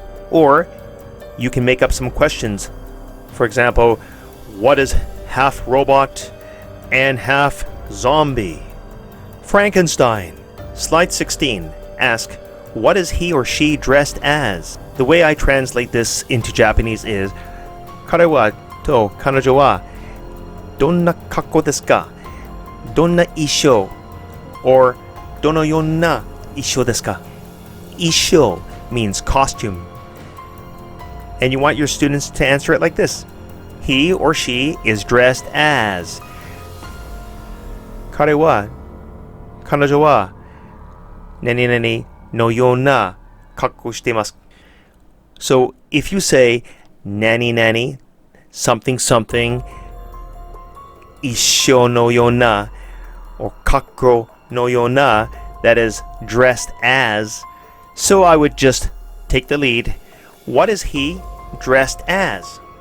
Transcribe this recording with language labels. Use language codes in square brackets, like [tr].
[en] Or you can make up some questions. For example, what is half robot and half zombie? Frankenstein. Slide 16. Ask, what is he or she dressed as? The way I translate this into Japanese is, [ja] 彼はと彼女はどんな格好ですか? どんな衣装 or どのような衣装ですか? [en] 衣装 means costume. And you want your students to answer it like this. He or she is dressed as. [ja] 彼は彼女は何々のような格好しています. [en] So if you say nanny nanny, something something, [ja] 一緒のような [en] or [ja] 格好のような, [en] that is dressed as. So I would just take the lead. What is he dressed as?